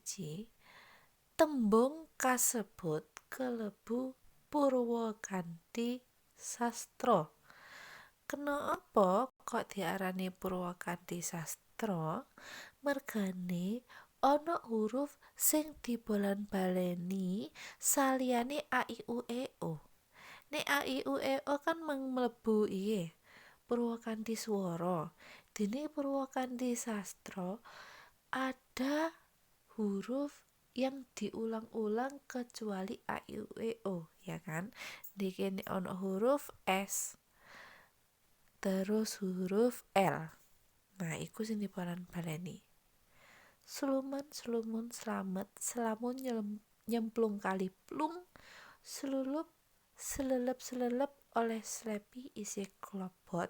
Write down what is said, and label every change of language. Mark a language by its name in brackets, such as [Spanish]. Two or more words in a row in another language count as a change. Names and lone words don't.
[Javanese] Tembung kasebut kelebu Purwakanthi Sastra. Kenapa kok diarani Purwakanthi Sastra? Mergane ana huruf sing dibolan-baleni saliyane a i u e o. Nek a i u e o kan mlebu iye Purwakanthi swara. [Indonesian] Dene Purwakanthi Sastra ada huruf yang diulang-ulang kecuali a i u e o, ya kan? [Javanese] Dikene ana huruf S terus huruf L. Nah, iku sing dibolan-baleni. Suluman sulumun slamet, selamun nyemplung kali plung. Selulup selelep selelep oleh slepi isi klobot.